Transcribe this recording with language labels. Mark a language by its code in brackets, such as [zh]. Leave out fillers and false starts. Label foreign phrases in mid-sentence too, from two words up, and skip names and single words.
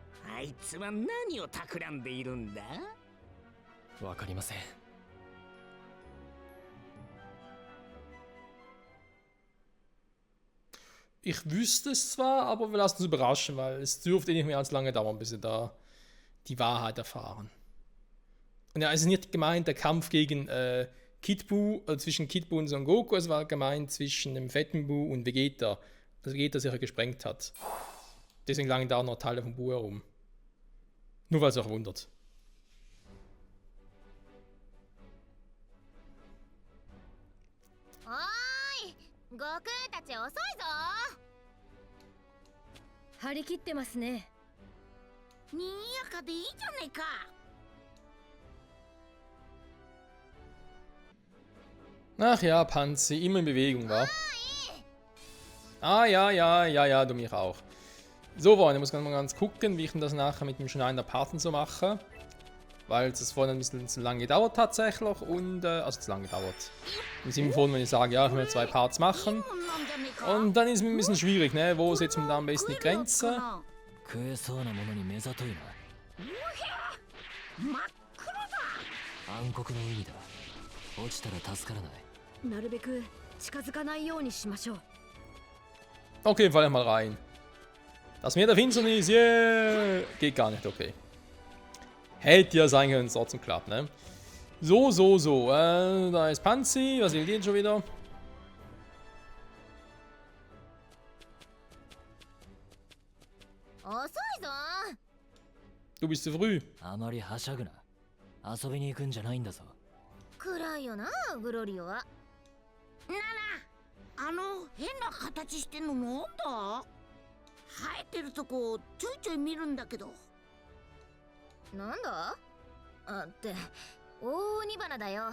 [ja] あいつは何を企んでいるんだ？わかりません。 [de] Ich wüsste es zwar, aber wir lassen uns überraschen, weil es dürfte nicht mehr als lange dauern, bis wir da die Wahrheit erfahren. Und ja, es ist nicht gemeint der Kampf gegen Kid Buu, zwischen Kid Buu und Son Goku, es war gemeint zwischen dem fetten Buu und Vegeta, dass Vegeta sich ja gesprengt hat. Deswegen lagen da auch noch Teile von Buu herum. Nur weil es euch wundert. [ja] Oi! 悟空たち遅いぞ。張り切ってますね。にぎやかでいいじゃないか。 [de] Ach ja, Panzi, immer in Bewegung, wa? Ah, ja, du mich auch. So, Freunde, ich muss mal ganz gucken, wie ich denn das nachher mit dem Schneiden der Parten so mache. Weil es vorhin ein bisschen zu lange gedauert tatsächlich und, also zu lange gedauert. Im Sinne von, wenn ich sage, ja, ich will 2 Parts machen. Und dann ist es mir ein bisschen schwierig, ne? Wo setzt man da am besten die Grenze? [ja] 食えそうなものに目ざといな。真っ黒だ。暗黒の海だ。落ちたら助からない。なるべく近づかないようにしましょう。 [de] Okay, fall ich mal rein. Das Meer der Finsternis, yeah! Geht gar nicht, okay. Hätte ja sein können, es trotzdem klappt, ne? So. Da ist Panzi, was will die denn schon wieder? Du bist zu früh. [ja] あまりはしゃぐな。遊びに行くんじゃないんだぞ。暗いよな、グロリオは。あの変な形してんのなんだ？生えてるとこちょいちょい見るんだけど。なんだ？あって大鬼花だよ。